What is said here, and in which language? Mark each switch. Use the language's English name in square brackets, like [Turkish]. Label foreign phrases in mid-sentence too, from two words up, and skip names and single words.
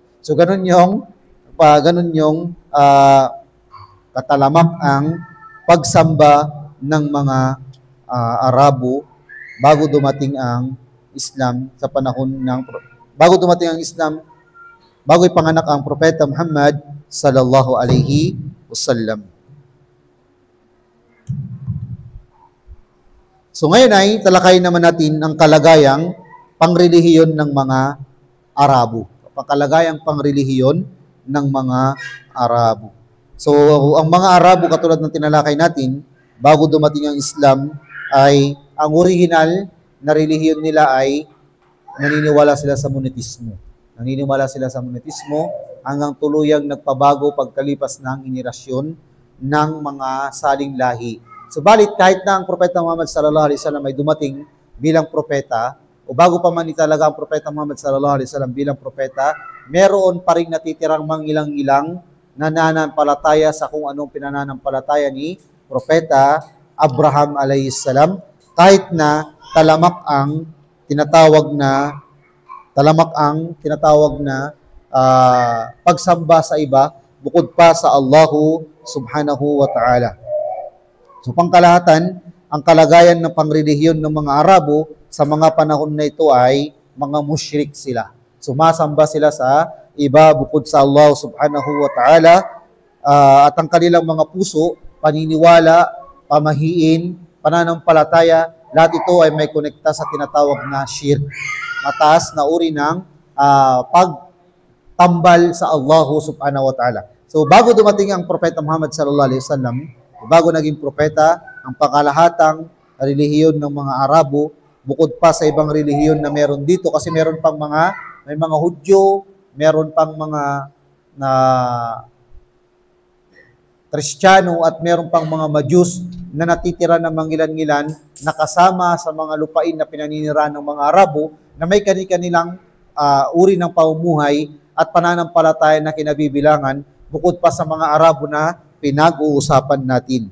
[Filipino] So ganun yung katalamak ang pagsamba ng mga Arabo bago dumating ang Islam sa panahon ng bago ipanganak ang Propeta Muhammad [Arabic] صلى الله عليه وسلم. [Filipino] So ngayon ay talakayin naman natin ang kalagayang pangrelihiyon ng mga Arabo. Kalagayang pangrelihiyon ng mga Arabo. So ang mga Arabo katulad ng tinalakay natin, bago dumating ang Islam ay ang original na relihiyon nila ay naniniwala sila sa monetismo. Naniniwala sila sa monetismo hanggang tuluyang nagpabago pagkalipas ng henerasyon ng mga saling lahi. Subalit kahit na ang Propeta Muhammad [Arabic] صلى الله عليه وسلم [Filipino] ay dumating bilang propeta o bago pa man talaga ang Propeta Muhammad [Arabic] صلى الله عليه وسلم [Filipino] bilang propeta, meron pa ring natitirang mangilang-ilang nananampalataya sa kung anong pinananampalataya ni Propeta Abraham [Arabic] عليه السلام, [Filipino] kahit na talamak ang tinatawag na pagsamba sa iba bukod pa sa [Arabic] الله سبحانه وتعالى. [Filipino] So pangkalahatan, ang kalagayan ng pangrelihiyon ng mga Arabo sa mga panahon na ito ay mga musyrik sila. Sumasamba sila sa iba bukod sa Allah [Arabic] سبحانه وتعالى, [Filipino] at ang kanilang mga puso, paniniwala, pamahiin, pananampalataya, lahat ito ay may konekta sa tinatawag na shirk. Mataas na uri ng pagtambal sa Allah [Arabic] سبحانه وتعالى. [Filipino] So bago dumating ang Propeta Muhammad [Arabic] صلى الله عليه وسلم, [Filipino] bago naging propeta, ang pangkalahatang relihiyon ng mga Arabo, bukod pa sa ibang relihiyon na meron dito, kasi may mga Hudyo, meron pang mga Kristiyano at meron pang mga Majus na natitira ng mangilan-ngilan na kasama sa mga lupain na pinaninirahan ng mga Arabo na may kanilang uri ng pamumuhay at pananampalataya na kinabibilangan bukod pa sa mga Arabo na pinag-uusapan natin.